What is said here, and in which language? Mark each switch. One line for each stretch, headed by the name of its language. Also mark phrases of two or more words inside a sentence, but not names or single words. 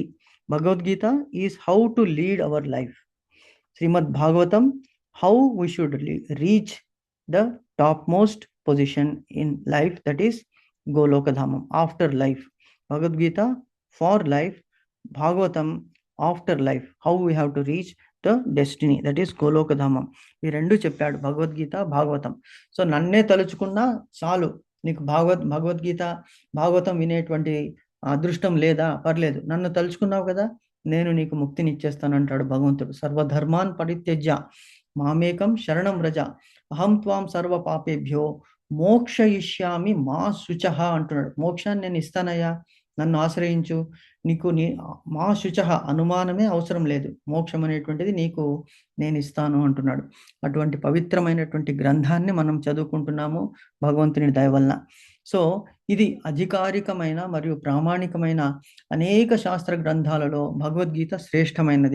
English: Bhagavad Gita is how to lead our life. Srimad Bhagavatam how we should reach the topmost position in life, that is Golokadhamam, after life. Bhagavad Gita for life, Bhagavatam after life, how we have to reach the destiny, that is Golokadhamam.
Telugu: ఈ రెండు చెప్పాడు భగవద్గీత, భాగవతం. సో నన్నే తలుచుకున్నా చాలు, నీకు భగవద్గీత భాగవతం వినేటువంటి అదృష్టం లేదా, పర్లేదు, నన్ను తలుచుకున్నావు కదా, నేను నీకు ముక్తిని ఇచ్చేస్తాను అంటాడు భగవంతుడు.
Sanskrit: సర్వధర్మాన్ పరిత్యజ్య మామేకం శరణం వ్రజ అహం త్వాం సర్వ పాపేభ్యో మోక్షయిష్యామి మా శుచః అంటున్నాడు.
Telugu: మోక్షాన్ని నేను ఇస్తానయ్యా, నన్ను ఆశ్రయించు, నీకు
Sanskrit: మా శుచః,
Telugu: అనుమానమే అవసరం లేదు, మోక్షం అనేటువంటిది నీకు నేను ఇస్తాను అంటున్నాడు. అటువంటి పవిత్రమైనటువంటి గ్రంథాన్ని మనం చదువుకుంటున్నాము భగవంతుని దయ వలన. సో ఇది అధికారికమైన మరియు ప్రామాణికమైన అనేక శాస్త్ర గ్రంథాలలో భగవద్గీత శ్రేష్టమైనది.